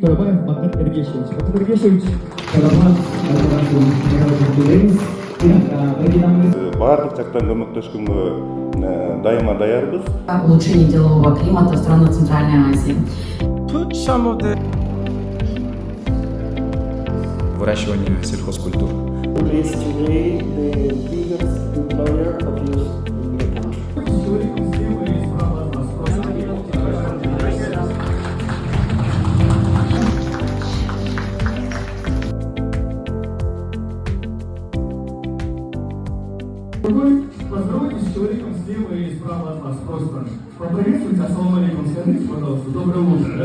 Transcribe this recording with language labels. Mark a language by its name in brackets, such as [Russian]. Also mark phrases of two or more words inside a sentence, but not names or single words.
[Kazakh] Карабаев Бакат Эргешевич. Бакат Эргешевич, Карабаев, барлық жақтан көмектескенге дайыма даярбыз. [Russian] Улучшение делового климата в странах Центральной Азии. Выращивание сельхозкультур. [English] Is today the biggest employer of youth in the country. [Russian] Поздоровайтесь с человеком слева и справа от вас. Просто поприветствуйте, [Arabic] السلام عليكم, [Russian] скажите, пожалуйста, доброе утро, да?